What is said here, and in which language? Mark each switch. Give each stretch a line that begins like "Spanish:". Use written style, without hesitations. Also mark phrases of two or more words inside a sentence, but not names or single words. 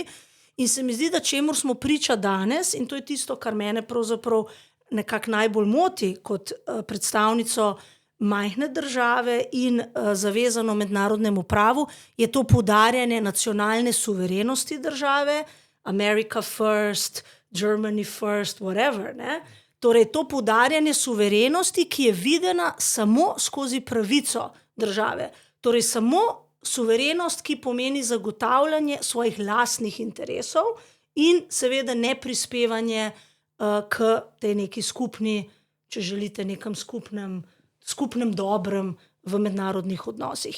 Slovenian: In se mi zdi, da čemur smo priča danes, in to je tisto, kar mene pravzaprav nekako najbolj moti kot predstavnico majhne države in zavezano mednarodnemu pravu, je to poudarjanje nacionalne suverenosti države,
English: America first, Germany first, whatever,
Slovenian: ne? Torej, to poudarjanje suverenosti, ki je videna samo skozi pravico države. Torej, samo suverenost, ki pomeni zagotavljanje svojih lastnih interesov in seveda neprispevanje k tej neki skupni, če želite, nekem skupnem dobrem v mednarodnih odnosih.